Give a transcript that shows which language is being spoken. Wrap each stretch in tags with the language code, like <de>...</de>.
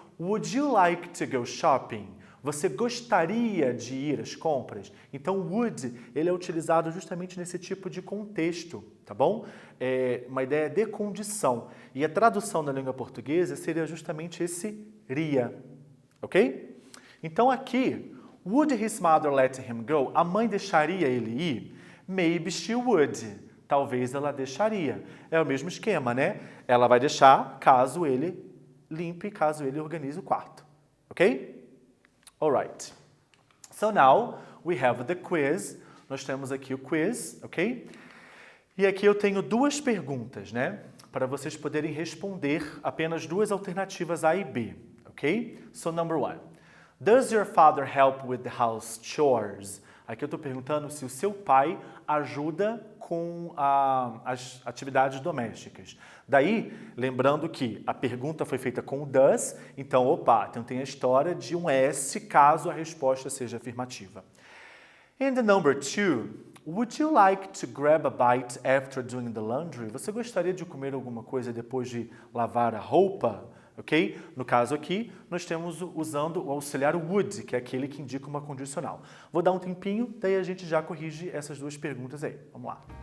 <en>Would you like to go shopping?</en> <pt>Você gostaria de ir às compras? Então, would, ele é utilizado justamente nesse tipo de contexto, tá bom? É uma ideia de condição. E a tradução na língua portuguesa seria justamente esse ria, ok? Então, aqui,</pt> <en>would his mother let him go?</en> <pt>A mãe deixaria ele ir?</pt> <en>Maybe she would.</en> <pt>Talvez ela deixaria. É o mesmo esquema, né? Ela vai deixar caso ele limpe, caso ele organize o quarto, ok? Alright.</pt> <en>So now we have the quiz.</en> <pt>Nós temos aqui o quiz,</pt> <en>ok?</en> <pt>E aqui eu tenho duas perguntas, né? Para vocês poderem responder apenas duas alternativas A e B, ok?</pt> <en>So number one. Does your father help with the house chores?</en> <pt>Aqui eu estou perguntando se o seu pai ajuda com as atividades domésticas. Daí, lembrando que a pergunta foi feita com o does, então, então tem a história de um S caso a resposta seja afirmativa.</pt> <en>And the number two, would you like to grab a bite after doing the laundry?</en> <pt>Você gostaria de comer alguma coisa depois de lavar a roupa? Ok? No caso aqui, nós temos usando o auxiliar would, que é aquele que indica uma condicional. Vou dar um tempinho, daí a gente já corrige essas duas perguntas aí. Vamos lá.</pt>